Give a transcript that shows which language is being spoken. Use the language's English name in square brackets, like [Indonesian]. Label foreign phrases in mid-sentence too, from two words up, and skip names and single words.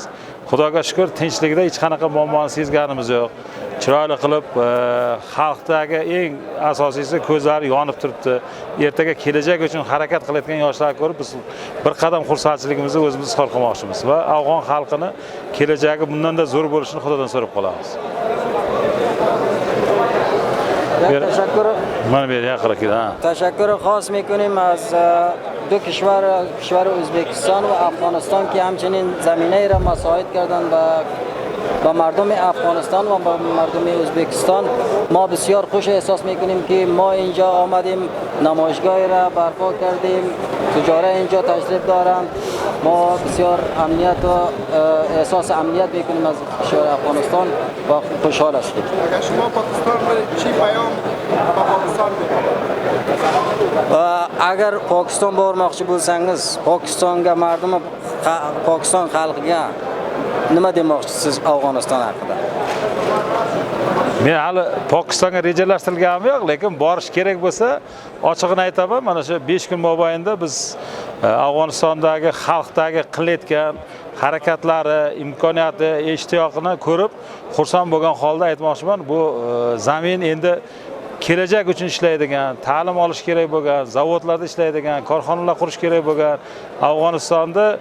[Uzbek] Xudoga shukr, tinchligida hech qanaqa muammoni sezganimiz yo'q. Chiroyli qilib xalqdagi eng asosiysi ko'zlari yonib turibdi. Ertaga kelajak uchun harakat qilayotgan yoshlarni ko'rib biz bir qadam xursandchiligimizni o'zimiz izhor qilmoqchimiz va afg'on xalqini kelajagi bundan-da zo'r bo'lishini Xudodan so'rab qolamiz. [Persian] تشکر خاص میکنیم از دو کشور ازبکستان و افغانستان که همچنین زمینه را مساعد کردن با مردم افغانستان و با مردم ازبکستان. ما بسیار خوش احساس میکنیم که ما اینجا آمدیم، نمایشگاهی را برپا کردیم، تجار اینجا تشریف دارند. ما بسیار امنیت و احساس امنیت میکنیم از کشور افغانستان و خوشحال هستیم. اگر شما پاکستان چی پیام با پاکستان [Uzbek] اگر پاکستان bormoqchi bo'lsangiz, Pokistonga mardum Pokiston xalqiga nima demoqchisiz Afg'oniston haqida? Men hali Pokistonga rejalashtirilganim yo'q, lekin borish kerak bo'lsa, ochig'ini aytaman, mana shu 5 kun mobaynida biz Afg'onistondagi xalqdagi qilayotgan harakatlari, imkoniyati, ishtiyoqini ko'rib, xursand bo'lgan holda aytmoqchiman, bu zamin endi kelajak uchun ishlaydigan, ta'lim olish kerak bo'lgan, zavodlarda ishlaydigan, korxonalar qurish kerak bo'lgan, Afg'onistonda